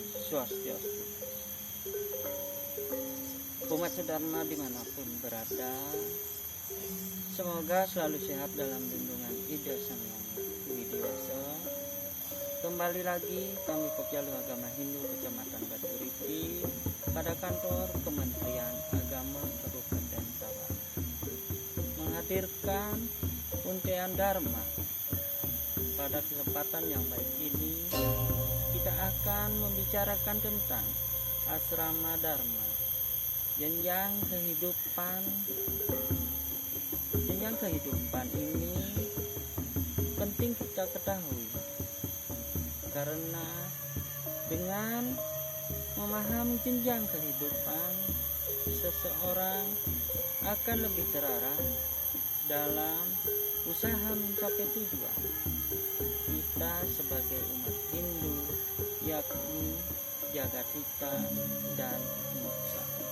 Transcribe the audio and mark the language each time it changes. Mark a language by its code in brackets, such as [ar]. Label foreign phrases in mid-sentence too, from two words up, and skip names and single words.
[id] Swastiastu. Umat sedharma dimanapun berada, semoga selalu sehat dalam lindungan Ida Sang Hyang Widi Wasa. Kembali lagi kami Kopjalu Agama Hindu Kecamatan Batu Riti pada kantor Kementerian Agama Kabupaten Tawang menghadirkan untean Dharma. Pada kesempatan yang baik ini kita akan membicarakan tentang asrama Dharma, jenjang kehidupan ini penting kita ketahui, karena dengan memahami jenjang kehidupan, seseorang akan lebih terarah dalam usaha mencapai tujuan kita sebagai umat Hindu, yakni Jagatita dan Moksa.